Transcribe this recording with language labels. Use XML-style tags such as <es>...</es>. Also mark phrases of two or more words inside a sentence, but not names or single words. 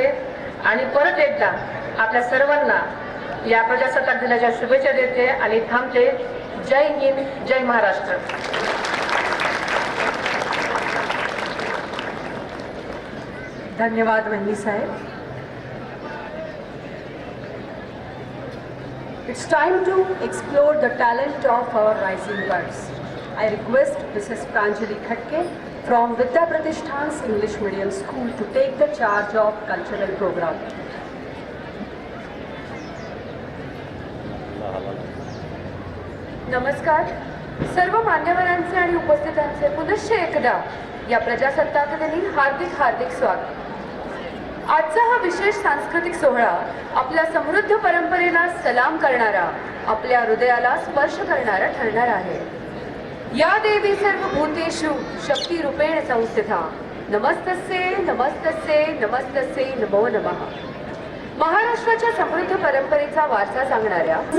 <mr>आणि परत एकदा आपल्या सर्वांना या प्रजासत्ताक दिनाच्या शुभेच्छा देते आणि थांबते. जय हिंद, जय महाराष्ट्र. धन्यवाद वहिनी साहेब.</mr> <en>It's time to explore the talent of our rising buds. I request Mrs. Pranjali Khatke from Vidya Pratishthan's English Medium School to take the charge of cultural program.</en> <mr>नमस्कार. सर्व मान्यवरांचे आणि उपस्थितांचे पुनश्च एकदा या प्रजासत्ताक दिनी हार्दिक हार्दिक स्वागत. आजचा हा विशेष सांस्कृतिक सोहळा आपल्या समृद्ध परंपरेला सलाम करणारा, आपल्या हृदयाला स्पर्श करणारा ठरणार आहे.</mr> <sa>या देवी सर्वभूतेषु शक्ती रूपेण संस्थिता. नमस्तस्ये नमस्तस्ये नमस्तस्ये नमो नमः.</sa> <mr>महाराष्ट्राच्या समृद्ध परंपरेचा वारसा सांगणाऱ्या</mr>